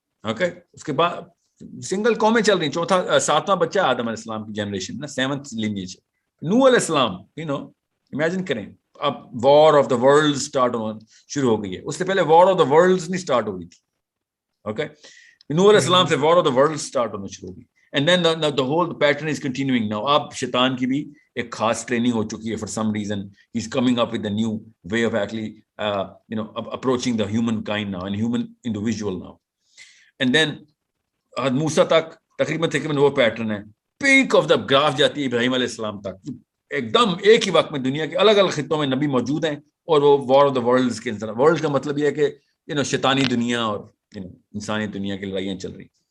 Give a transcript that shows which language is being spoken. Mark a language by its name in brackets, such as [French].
[Urdu] Okay, اس کے بعد single قومیں چل رہی, چوتھا 7واں بچہ آدم علیہ السلام کی جنریشن نا, [English] 7th lineage. [Urdu] نوح علیہ السلام, یو نو امیجن کریں, اب war of the world start ہونا شروع ہو گئی ہے. اس سے پہلے وار آف دا ورلڈ نہیں اسٹارٹ ہو رہی تھی. اوکے, نوح علیہ السلام سے war of the world start ہونا شروع ہو گئی. [English] And then the whole pattern is continuing now. [Urdu] اب شیطان کی بھی ایک خاص ٹریننگ ہو چکی ہے. [English] For some reason he's coming up with a new way of actually approaching the human kind now and human individual now. And then [Urdu] موسیٰ تک تقریباً وہ پیٹرن ہے. پیک آف دا گراف جاتی ہے ابراہیم علیہ السلام تک. ایک دم ایک ہی وقت میں دنیا کے الگ الگ خطوں میں نبی موجود ہیں, اور وہ وار آف دا ورلڈز کے اندر. ورلڈ کا مطلب یہ ہے کہ شیطانی دنیا اور انسانی دنیا کی لڑائیاں چل رہی.